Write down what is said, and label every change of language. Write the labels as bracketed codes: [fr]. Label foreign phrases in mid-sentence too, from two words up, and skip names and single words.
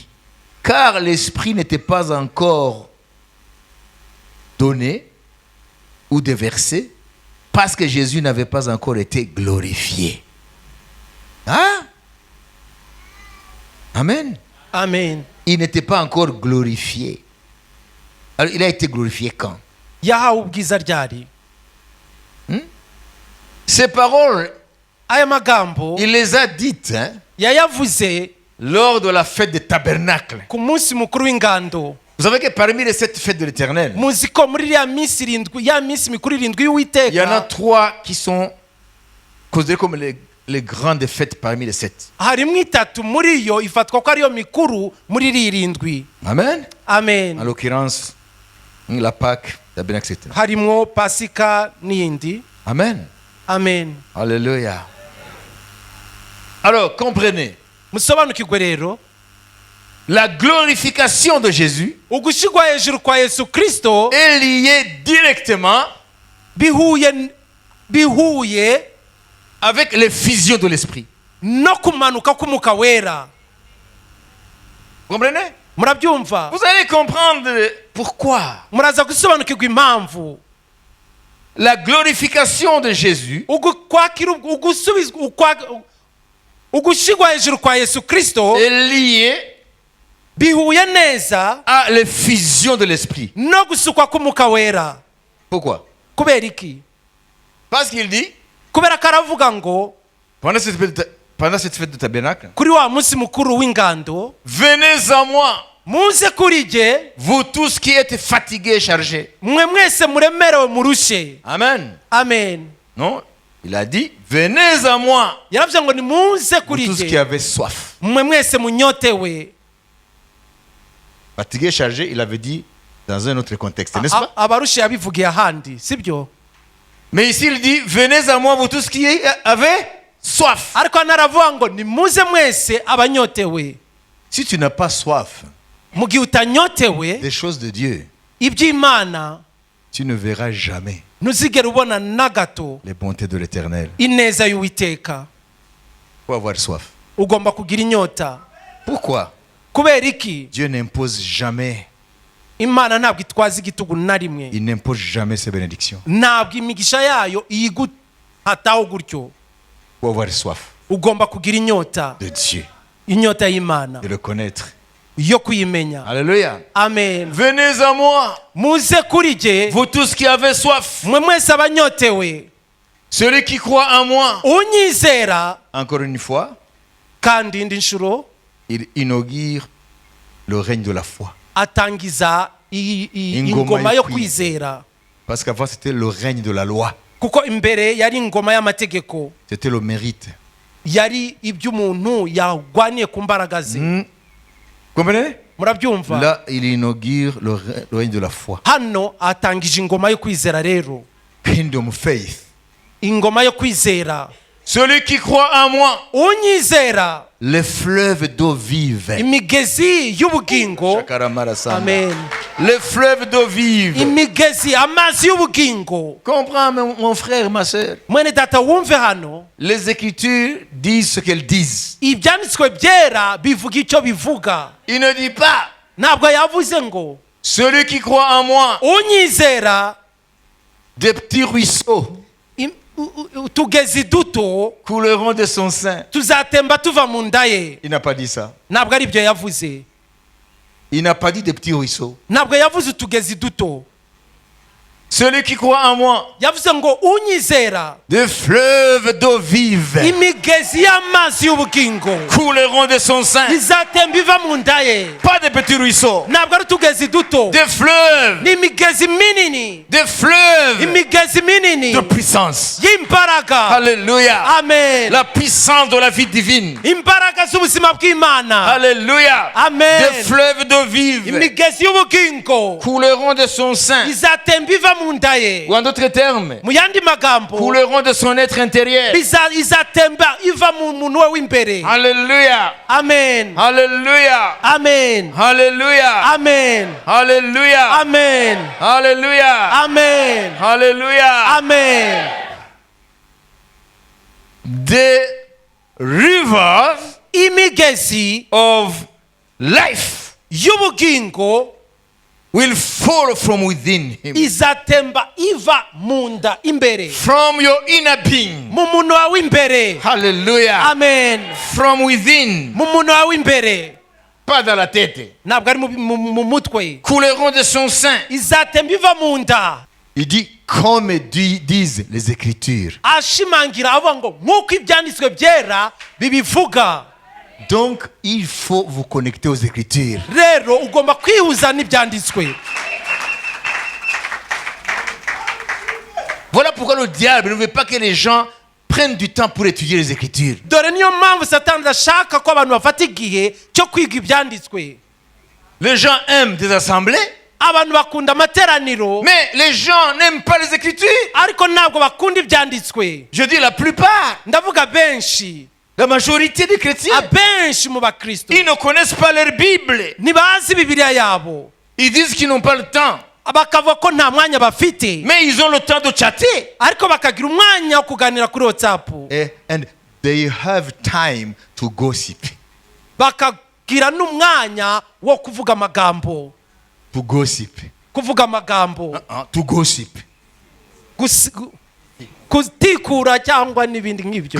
[fr] Car l'Esprit n'était pas encore donné ou déversé parce que Jésus n'avait pas encore été glorifié. Hein? Amen. Amen. Il n'était pas encore glorifié. Alors, il a été glorifié quand? [rw] Yahawe ubwiza ryari? [fr] Ces paroles, [rw] Aya magambo [fr] il les a dites [rw] yayavuze [fr] lors de la fête des tabernacles. [rw] ku munsi mukuru w'ingando. [fr] Vous savez que parmi les 7 fêtes de l'Éternel, [rw] Muzi ko muri ya minsi irindwi, ya minsi mikuru irindwi [fr] il y en a [rw] y'Uwiteka, [fr] 3 qui sont considérées comme les grandes fêtes parmi les 7. [rw] harimo itatu muri yo ifatwa ko ariyo mikuru muri iri irindwi. [fr] Amen. En Amen. l'occurrence, la Pâque, tabernacle, etc. [rw] Harimo Pasika n'iyindi. Amen. Amen. [fr] Alléluia. Alors, comprenez, [rw] Musobanukirwe rero, [fr] la glorification de Jésus [rw] ugushigwa hejuru kwa Yesu Kristo [fr] est liée directement [rw] bihuye [fr] avec l'effusion de l'Esprit. [rw] no kumanuka k'Umwuka Wera. [fr] Vous comprenez? [rw] Murabyumva? [fr] Vous allez comprendre pourquoi [rw] Muraza gusobanukirwa impamvu [fr] la glorification de Jésus [rw] ugushigwa hejuru kwa Yesu Kristo [fr] est liée [rw] bihuye neza [fr] à l'effusion de l'Esprit. [rw] no gusukwa k'Umwuka Wera. [fr] Pourquoi? [rw] Kubera iki? [fr] Parce qu'il dit, [rw] Kubera ko aravuga ngo [fr] pendant cette fête de tabernacle, [rw] kuri wa munsi mukuru w'ingando, [fr] venez à moi, [rw] muze kuri jye [fr] vous tous qui êtes fatigués et chargés. [rw] mwe mwese muremerewe murushe. Amen. Amen. [fr] Non, il a dit, venez à moi, [rw] Yaravuze ngo ni muze [fr] vous [rw] kuri [fr] tous qui [rw] jye [fr] avez soif. [rw] mwe mwese munyotewe. [fr] Fatigué, chargé, il avait dit dans un autre contexte, n'est-ce pas? [rw] abarushye yabivugiye ahandi sibyo. [fr] Mais ici, il dit, venez à moi, vous tous qui avez soif. [rw] Ariko naravuga ngo nimuze mwese abanyotewe. [fr] Si tu n'as pas soif [rw] Mu gihe utanyotewe [fr] des choses de Dieu, [rw] iby'Imana, [fr] tu ne verras jamais [rw] ntuzigera ubona na gato [fr] les bontés de l'Éternel. [rw] ineza y'Uwiteka. [fr] Faut avoir soif. [rw] Ugomba kugira inyota. [fr] Pourquoi? [rw] Kubera iki? [fr] Dieu n'impose jamais, [rw] Imana ntabwo itwaza igitugu na rimwe. [fr] il n'impose jamais ses bénédictions. [rw] Ntabwo imigisha yayo iyiguhataho gutyo. [fr] Faut avoir soif [rw] Ugomba kugira inyota, [fr] de Dieu, [rw] inyota y'Imana, [fr] de le connaître. [rw] yo kuyimenya. [fr] Alléluia. Amen. Venez à moi, [rw] Muze kuri jye [fr] vous tous qui avez soif. [rw] mwe mwese abanyotewe, [fr] Celui qui croit en moi. [rw] unyizera. [fr] Encore une fois, [rw] Kandi indi nshuro [fr] il inaugure le règne de la foi. [rw] atangiza ingoma yo kwizera. [fr] Parce qu'avant, c'était le règne de la loi. [rw] Kuko imbere yari ingoma y'amategeko, [fr] C'était le mérite. [rw] yari iby'umuntu yagwaniye ku mbaraga ze. [fr] Comprenez? [rw] Murabyumva? [fr] Là, il inaugure le règne de la foi. [rw] Hano atangije ingoma yo kwizera rero. [en] Kingdom faith. [rw] Ingoma yo kwizera. [fr] Celui qui croit en moi, [rw] Unyizera, [fr] les fleuves d'eau vive. [rw] imigezi y'ubugingo. Shakaramara Sama. Amen. [fr] Les fleuves d'eau vive. [rw] Imigezi, amazi y'ubugingo. [fr] Comprends, mon frère, ma soeur. [rw] Mwene data wumve hano, [fr] Les Écritures disent ce qu'elles disent. [rw] ibyanditswe byera bivuga icyo bivuga. [fr] Il ne dit pas, [rw] Ntabwo yavuze ngo [fr] celui qui croit en moi, [rw] unyizera, [fr] des petits ruisseaux [rw] utugezi duto [fr] couleront de son sein. [rw] tuzatemba tuva mu nda ye. [fr] Il n'a pas dit ça. [rw] Ntabwo ari byo yavuze. [fr] Il n'a pas dit des petits ruisseaux. [rw] Ntabwo yavuze utugezi duto. [fr] Celui qui croit en moi, [rw] Yavuze ngo unyizera, [fr] des fleuves d'eau vive [rw] imigezi y'amazi y'ubugingo [fr] couleront de son sein. [rw] izatemba iva mu nda ye. [fr] Pas des petits ruisseaux. [rw] Ntabwo ari utugezi duto, [fr] Des fleuves. [rw] ni imigezi minini. [fr] Des fleuves [rw] Imigezi minini [fr] de puissance. [rw] y'imbaraga. [fr] Alléluia. Amen. La puissance de la vie divine. [rw] Imbaraga z'ubuzima bw'Imana. [fr] Alléluia. Amen. Des fleuves d'eau vive [rw] Imigezi y'ubugingo [fr] couleront de son sein. [rw] izatemba iva mu nda ye. [fr] Ou en d'autres termes, [rw] Mu yandi magambo, [fr] couleront de son être intérieur. [rw] izatemba iva mu muntu we w'imbere. [fr] Alléluia. Amen. Alléluia. Amen. Alléluia. Amen. Alléluia. Amen. Alléluia. Amen. Alléluia. Amen. [en] Des rivers [rw] Imigezi [en] of life [rw] y'ubugingo [en] will fall from within him. [rw] izatemba iva mu nda imbere, [en] From your inner being. [rw] mu muntu wawe w'imbere. [en] Hallelujah. Amen. From within. [rw] Mu muntu wawe w'imbere, [fr] Pas dans la tête. [rw] ntabwo ari mu mutwe. [fr] Couleront de son sein. [rw] Izatemba iva mu nda. [fr] Il dit, comme disent les Écritures. [rw] Ashimangira avuga ngo nk'uko ibyanditswe byera bibivuga. [fr] Donc, il faut vous connecter aux Écritures. [rw] Rero ugomba kwihuza n'ibyanditswe. [fr] Voilà pourquoi le diable ne veut pas que les gens prennent du temps pour étudier les Écritures. [rw] Dore niyo mpamvu Satani adashaka ko abantu bafata igihe cyo kwiga ibyanditswe. [fr] Les gens aiment des assemblées, [rw] Abantu bakunda amateraniro, [fr] mais les gens n'aiment pas les Écritures. [rw] ariko ntabwo bakunda ibyanditswe. [fr] Je dis la plupart, [rw] Ndavuga benshi, [fr] la majorité des chrétiens, [rw] abenshi mu bakristo [fr] ils ne connaissent pas leur Bible. [rw] ntibazi Bibiliya yabo. [fr] Ils disent qu'ils n'ont pas le temps, [rw] Bakavuga ko nta mwanya bafite, [fr] mais ils ont le temps de chatter. [rw] ariko bakagira umwanya wo kuganira kuri WhatsApp. [en] And they have time to gossip. [rw] Bakagira n'umwanya wo kuvuga amagambo. [en] To gossip. [rw] Kuvuga amagambo. [en] To gossip. [rw] Gutikura cyangwa n'ibindi nk'ibyo.